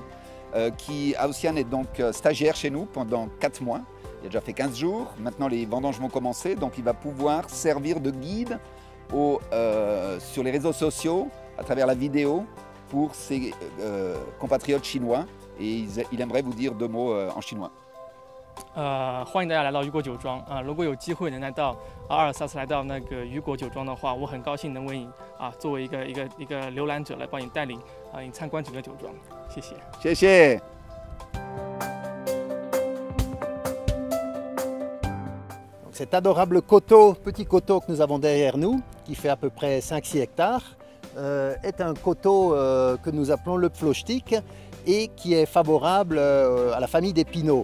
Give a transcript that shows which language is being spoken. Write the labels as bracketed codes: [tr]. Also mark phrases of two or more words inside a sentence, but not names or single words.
[fr] Hausian est donc stagiaire chez nous pendant 4 mois. Il a déjà fait 15 jours. Maintenant, les vendanges vont commencer. Donc, il va pouvoir servir de guide sur les réseaux sociaux, à travers la vidéo, pour ses compatriotes chinois. Et il aimerait vous dire 2 mots en chinois. [zh] 欢迎大家来到雨果酒庄啊！如果有机会能来到阿尔萨斯来到那个雨果酒庄的话，我很高兴能为你作为一个浏览者来帮你带领你参观整个酒庄。谢谢。谢谢。 [fr] Cet adorable coteau, petit coteau que nous avons derrière nous, qui fait à peu près 5-6 hectares, est un coteau que nous appelons le Pflochtig et qui est favorable à la famille des Pinots.